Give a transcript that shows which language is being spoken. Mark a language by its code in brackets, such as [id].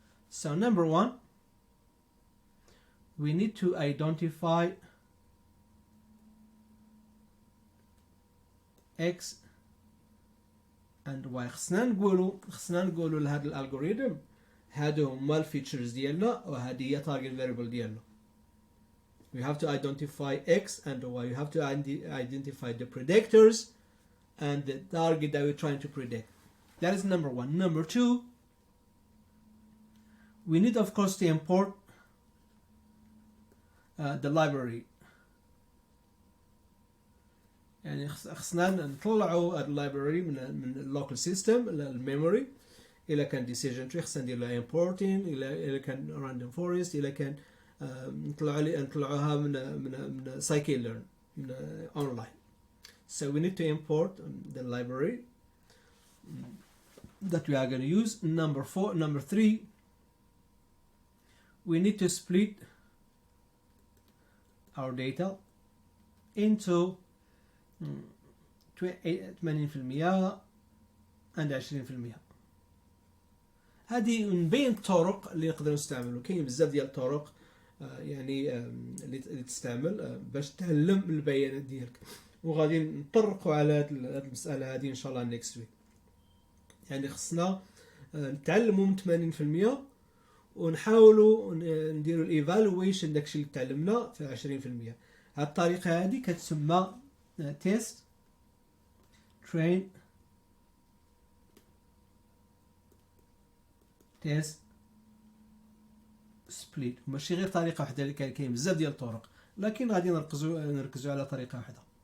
[en] So number one, we need to identify x and y. [ar] خصنا نقولوا لهذا الالغوريثم هادو هما الفيتشرز ديالنا وهذه هي target variable ديالنا. [en] We have to identify x and y. You have to identify the predictors and the target that we're trying to predict. That is number one. Number two, we need of course to import the library. [ar] يعني خصنا نطلعوا اللايبراري من اللوكال سيستم الميموري. إلا كان decision tree خصنا ندير لها importing. إلا كان random forest إلا كان نطلعوها من scikit-learn من online. [en] So we need to import the library that we are going to use. Number three, we need to split our data into 80% and 20%. [ar] هذه من بين الطرق اللي نقدر نستعملوا. كاين بزاف ديال الطرق يعني اللي تستعمل باش تعلم البيانات ديالك وغادي نطرقوا على هذه المسألة هذه ان شاء الله [en] next week. [ar] يعني خصنا نتعلموا من 80% ونحاولوا نديروا الايفالويشن داكشي اللي تعلمنا في 20%. هذه الطريقة هذه كتسمى test train test split. ماشي غير طريقة واحدة اللي كاين بزاف ديال الطرق لكن غادي نركزوا على طريقة واحدة.